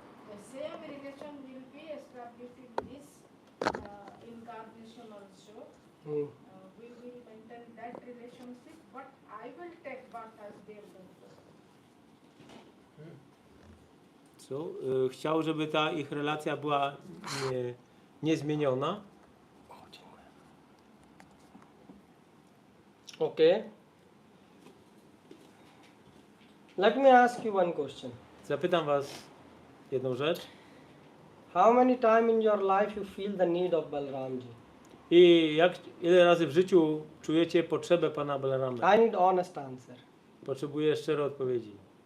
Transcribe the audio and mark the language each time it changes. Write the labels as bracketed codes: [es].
[en] The same relation will be established in this incarnation also. We will maintain that relationship, but I will take birth as the elder brother. [pl] Chciał, żeby ta ich relacja była niezmieniona. [en] Okay. Let me ask you one question. [pl] Zapytam was jedną rzecz. [en] How many times in your life you feel the need of Balramji? [pl] I ile razy w życiu czujecie potrzebę pana Balarama? [en] I need honest answer. [pl] Potrzebuję szczerej odpowiedzi.